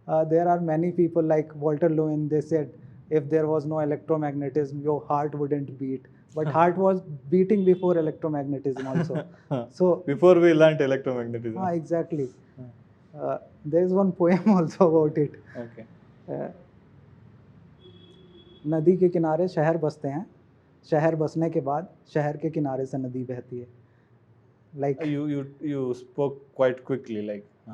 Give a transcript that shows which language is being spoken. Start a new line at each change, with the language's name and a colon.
English: There are many people like Walter Lewin, they said if there was no electromagnetism, your heart wouldn't beat. But heart was beating before electromagnetism also. So before we learned electromagnetism. exactly. There is one poem also about it. Okay.
Hindi: नदी के किनारे शहर बसते हैं, शहर बसने के बाद शहर के किनारे से नदी बहती है.
English: Like you spoke quite quickly, like